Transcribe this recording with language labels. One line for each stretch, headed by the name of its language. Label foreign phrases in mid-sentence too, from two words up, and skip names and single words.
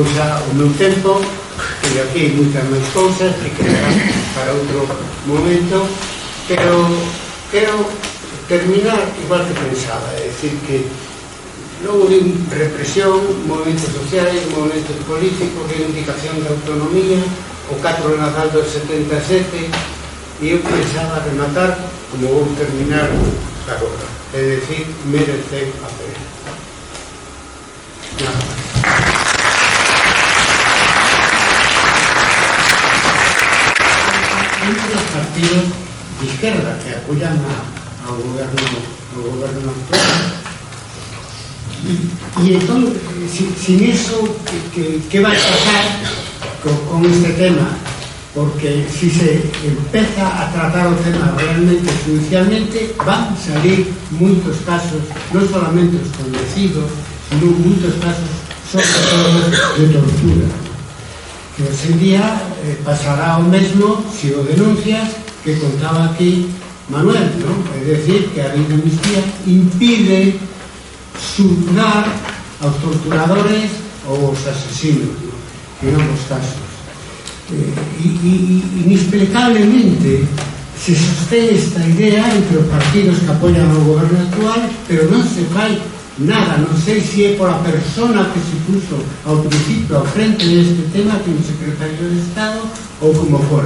Galician: xa o meu tempo, e aquí moitas máis cousas que quedarán para outro momento, pero quero terminar igual que pensaba, é dicir que logo de represión, movimentos sociais, movimentos políticos, reivindicación da autonomía, o 4 de Nadal do 77, e eu pensaba rematar como vou terminar agora, é dicir, merece a pena. Nada máis. Entre os partidos de
Spanish: izquierda que apoyan
Galician: ao goberno actual,
Spanish: y entonces, sin eso, ¿qué va a pasar con este tema? Porque si se empieza a tratar el tema realmente judicialmente, van a salir muchos casos, no solamente los conocidos, sino muchos casos, sobre todo de tortura. Que hoy en día pasará lo mismo si lo denuncias que contaba aquí Manuel, ¿no? Es decir, que a ley de amnistía impide sultar
Galician: aos torturadores ou aos asesinos,
Spanish: ¿no? En ambos casos.
Galician: Inexplicablemente se sostén esta idea entre os partidos que apoian o goberno actual, pero non se fai nada, non sei se é pola persona que
Spanish: se puso
Galician: ao principio ao frente deste tema, que é un secretario de Estado, ou como fora.